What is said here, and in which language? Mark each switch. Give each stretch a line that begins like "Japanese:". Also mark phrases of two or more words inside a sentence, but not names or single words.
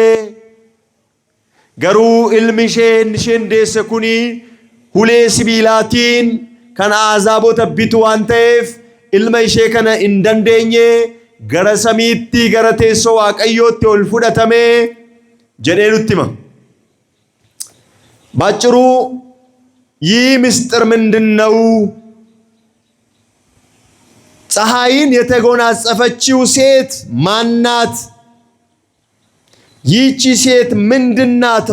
Oromo: Garuu ilmi isheen deesse kuni hulee sibiilaatiin kan azaabota bitu waan ta'eef ilma ishee kana hin dandeenye gara samiitti gara teessoo waaqayyootti ol fudhatame jedhee nutti hima.
Amharic: ባጭሩ ይህ ምስጢር ምንድነው? ፀሐይን የተጎናጸፈችው ሴት ማናት? ይህቺ ሴት ምንድናት?